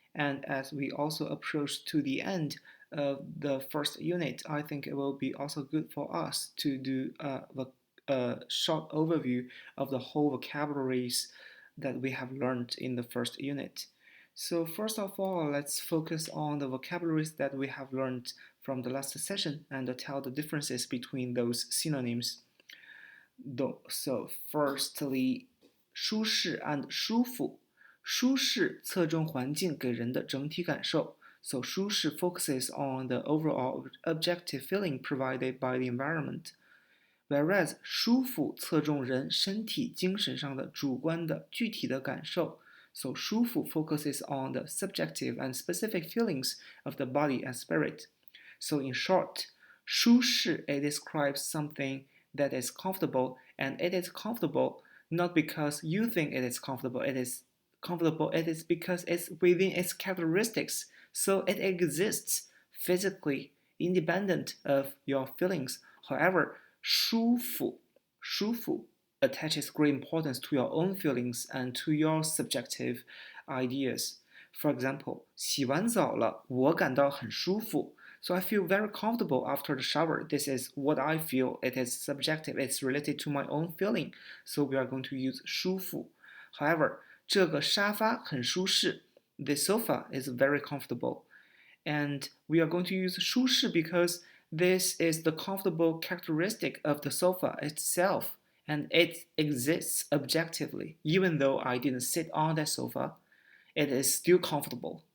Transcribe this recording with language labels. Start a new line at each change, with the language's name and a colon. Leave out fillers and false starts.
English: And as we also approach to the end of the first unit, I think it will be also good for us to do a short overview of the whole vocabularies that we have learned in the first unit. So first of all, let's focus on the vocabularies that we have learned from the last session and tell the differences between those synonyms. So firstly, 舒适 and 舒服。
Chinese: 舒适侧重环境给人的整体感受。
English: So 舒适 focuses on the overall objective feeling provided by the environment. Whereas
Chinese: 舒服侧重人身体、精神上的主观的具体的感受。
English: So 舒服 focuses on the subjective and specific feelings of the body and spirit. So in short, 舒适 it describes something that is comfortable, and it is comfortable not because you think it is comfortable, it is because it's within its characteristics, so it exists physically independent of your feelings. However, 舒服attaches great importance to your own feelings and to your subjective ideas. For example,
Chinese: 洗完澡了，我感到很舒服。
English: So I feel very comfortable after the shower. This is what I feel. It is subjective. It's related to my own feeling. So we are going to use 舒服. However,
Chinese: 这个沙发很舒适.
English: The sofa is very comfortable. And we are going to use 舒适 because this is the comfortable characteristic of the sofa itself, and it exists objectively. Even though I didn't sit on that sofa, it is still comfortable.